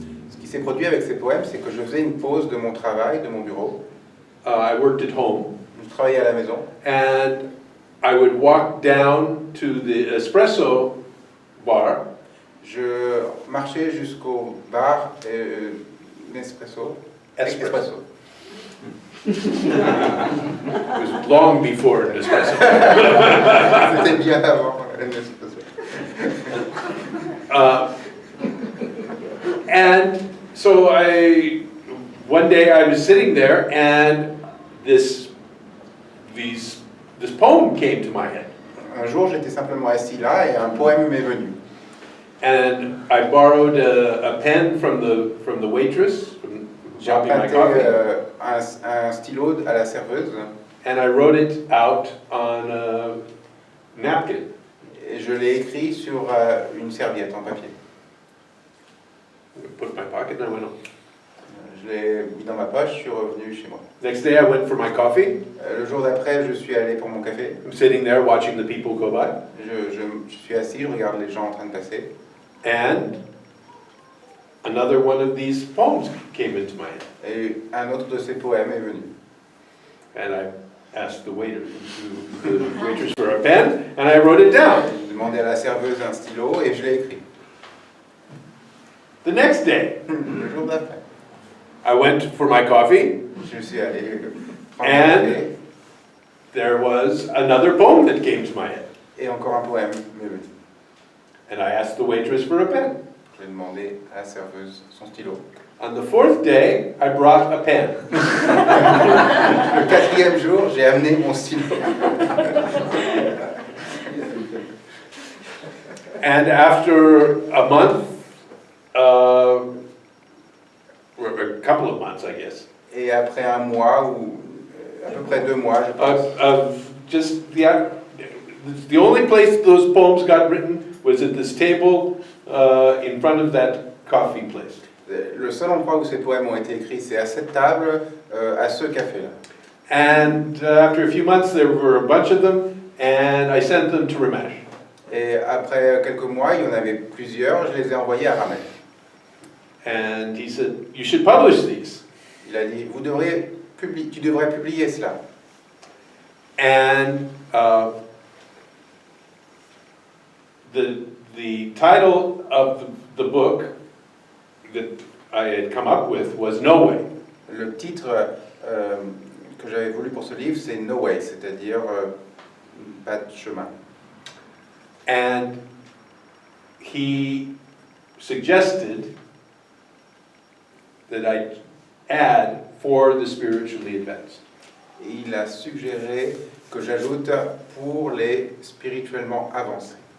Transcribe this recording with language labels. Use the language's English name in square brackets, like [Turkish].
[French] Ce qui s'est produit avec ces poèmes, c'est que je faisais une pause de mon travail, de mon bureau. [English] I worked at home. [French] Je travaillais à la maison. [English] And I would walk down to the espresso bar. [French] Je marchais jusqu'au bar Nespresso. [English] Espresso. It was long before Nespresso. [French] C'était bien avant Nespresso. [English] And so one day I was sitting there and this poem came to my head. [French] Un jour, j'étais simplement assis là et un poème m'est venu. [English] And I borrowed a pen from the waitress, [French] J'ai [English] brought me my [French] emprunté [English] coffee, [French] un stylo à la serveuse [English] and I wrote it out on a napkin. [French] et je l'ai écrit sur une serviette en papier. [English] I put it in my pocket and I went home. [French] Je l'ai mis dans ma poche, je suis revenu chez moi. [English] Next day I went for my coffee. [French] Le jour d'après, je suis allé pour mon café. [English] I'm sitting there watching the people go by. [French] Je suis assis, je regarde les gens en train de passer. [English] And another one of these poems came into my head. [French] Et un autre de ces poèmes est venu. [English] And I asked the waitress for a pen, and I wrote it down. [French] J'ai demandé à la serveuse un stylo et je l'ai écrit. [English] The next day, [French] Le jour d'après, [English] I went for my coffee, [French] je suis allé prendre mon [English] and [French] café [English] there was another poem that came to my head. [French] et encore un poème m'est venu. [English] And I asked the waitress for a pen. [French] J'ai demandé à la serveuse son stylo. [English] On the fourth day, I brought a pen. [French] Le quatrième jour, j'ai amené mon stylo. [English] And after a month, or a couple of months, I guess, [French] Et après un mois ou à peu près 2 mois, je pense, [English] of just the only place those poems got written was at this table in front of that coffee place. [French] le seul endroit où ces poèmes ont été écrits, c'est à cette table, à ce café-là. [English] And after a few months, there were a bunch of them, and I sent them to Ramesh. [French] Et après quelques mois, il y en avait plusieurs, je les ai envoyés à Ramesh. [English] And he said, "You should publish these." [French] Il a dit, tu devrais publier cela. [English] And the title of the book that I had come up with was No Way. [French] Le titre que j'avais voulu pour ce livre, c'est No Way, c'est-à-dire pas de chemin. [English] And he suggested that I add for the spiritually advanced. [French] Et il a suggéré que j'ajoute pour les spirituellement avancés.